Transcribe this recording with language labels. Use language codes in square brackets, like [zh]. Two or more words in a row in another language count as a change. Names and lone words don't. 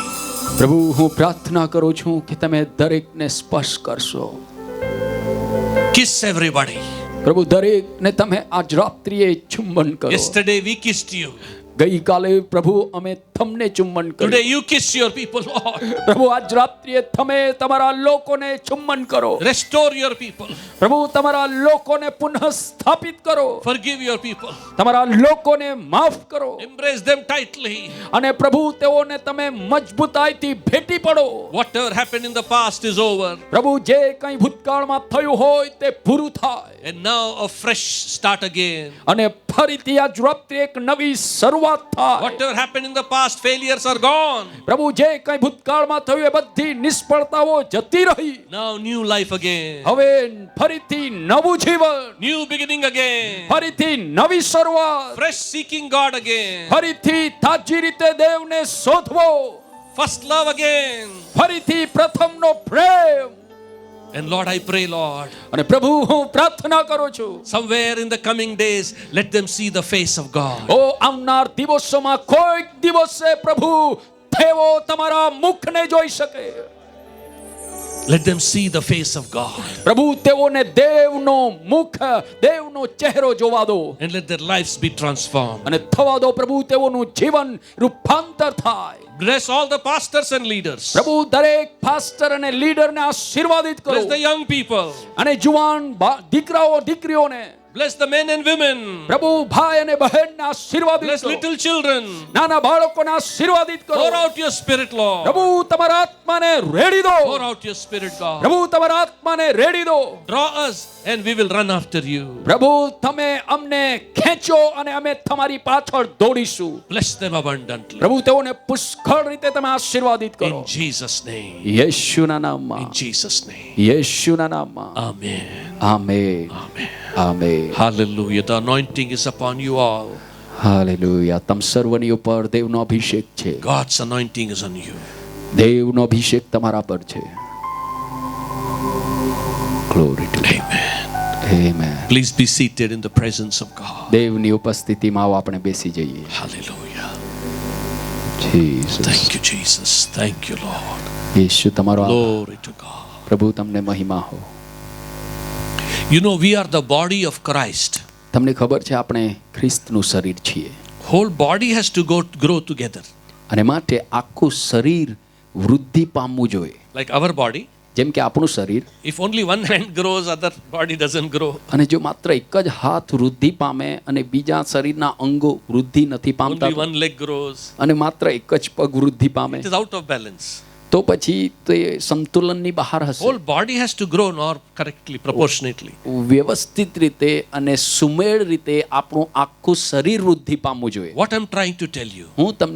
[gu] પ્રભુ હું પ્રાર્થના કરું છું કે તમે દરેકને સ્પર્શ કરશો. [en] Kiss everybody. [gu] પ્રભુ દરેકને તમે આજ રાત્રિએ ચુંબન કરો. [en] Yesterday we kissed you. [gu] ગઈકાલે પ્રભુ અમે તમને ચુંબન કર્યું. [en] Today you kiss your people, Lord. [gu] પ્રભુ આજ રાત્રિએ તમે તમારા લોકોને ચુંબન કરો. [en] Restore your people. [gu] પ્રભુ તમારા લોકોને પુનઃ સ્થાપિત કરો. [en] Forgive your people. [gu] તમારા લોકોને માફ કરો. [en] Embrace them tightly. [gu] અને પ્રભુ તેઓને તમે મજબૂતાઈથી ભેટી પડો. [en] Whatever happened in the past is over. [gu] પ્રભુ જે કંઈ ભૂતકાળમાં થયું હોય તે પૂરું થાય. [en] And now a fresh start again. [gu] અને ફરીથી આજ રાત્રે એક નવી શરૂઆત થાય. [en] Whatever happened in the past, failures are gone. [gu] પ્રભુ જે કંઈ ભૂતકાળમાં થયું એ બધી નિષ્ફળતાઓ જતી રહી. [en] Now new life again. [gu] હવે ફરીથી નવું જીવન. [en] New beginning again. [gu] ફરીથી નવી શરૂઆત. [en] Fresh seeking God again. [gu] ફરીથી તાજી રીતે દેવને શોધવો. [en] First love again. [gu] ફરીથી પ્રથમનો પ્રેમ. [en] And Lord, I pray, Lord, [gu] અને પ્રભુ હું પ્રાર્થના કરું છું [en] somewhere in the coming days, let them see the face of God. [gu] ઓ આવનાર દિવસોમાં કોઈક દિવસે પ્રભુ તેઓ તમારા મુખને જોઈ શકે. [en] Let them see the face of God. [gu] પ્રભુ તેઓને દેવનો મુખ, દેવનો ચહેરો જોવા દો. [en] And let their lives be transformed. [gu] અને થવા દો પ્રભુ તેઓનું જીવન રૂપાંતર થાય. [en] Bless all the pastors and leaders. [gu] પ્રભુ દરેક પાસ્ટર અને લીડરને આશીર્વાદિત કરો. [en] Bless the young people. [gu] અને જુવાન દીકરાઓ દીકરીઓને. [en] Bless the men and women. [gu] પ્રભુ ભાઈ અને બહેનને આશીર્વાદિત [en] Bless [gu] કરો. [en] little children. [gu] નાના બાળકોને આશીર્વાદિત કરો. [en] Pour out your spirit, Lord. [gu] પ્રભુ તમારા આત્માને રેડી દો. [en] Pour out your spirit, God. [gu] પ્રભુ તમારા આત્માને રેડી દો. [en] Draw us and we will run after you. [gu] પ્રભુ તમે અમને ખેંચો અને અમે તમારી પાછળ દોડીશું. [en] Bless them abundantly. [gu] પ્રભુ તેઓને પુષ્કળ રીતે તમે આશીર્વાદિત કરો. [en] In Jesus' name. [gu] યેશુના નામમાં. [en] In Jesus' name. [gu] યેશુના નામમાં. [en] Amen. [gu] આમેન. [en] Amen. [gu] આમેન. [en] Hallelujah. The anointing is upon you all. [gu] હાલેલુયા. તમ સર્વની ઉપર દેવનો અભિષેક છે. [en] God's anointing is on you. [gu] દેવનો અભિષેક તમારા પર છે. [en] Glory to God. Amen. Amen. Please be seated in the presence of God. [gu] દેવની ઉપસ્થિતિમાં આવો આપણે બેસી જઈએ. [en] Hallelujah. Jesus. Thank you, Jesus. Thank you, Lord. [gu] યેશુ તમારો આભાર. [en] Glory to God. [gu] પ્રભુ તમને મહિમા હો. [en] You know, we are the body of Christ. [gu] તમને ખબર છે આપણે ખ્રિસ્તનું શરીર છીએ [en] Whole body has to grow together. [gu] અને માટે આખું શરીર વૃદ્ધિ પામવું જોઈએ. [en] Like our body. [gu] જેમ કે આપણું શરીર, [en] If only one hand grows, other body doesn't grow. [gu] અને જો માત્ર એક જ હાથ વૃદ્ધિ પામે અને બીજા શરીરના અંગો વૃદ્ધિ નથી પામતા [en] Only one leg grows. [gu] અને માત્ર એક જ પગ વૃદ્ધિ પામે [en] It is out of balance. [gu] તો પછી તે સંતુલનની બહાર હશે. [en] Whole body has to grow nor correctly, proportionately. [gu] વ્યવસ્થિત રીતે અને સુમેળ રીતે આપણું આખું શરીર વૃદ્ધિ પામવું જોઈએ. [en] What I'm trying to tell you, [gu] હું તમને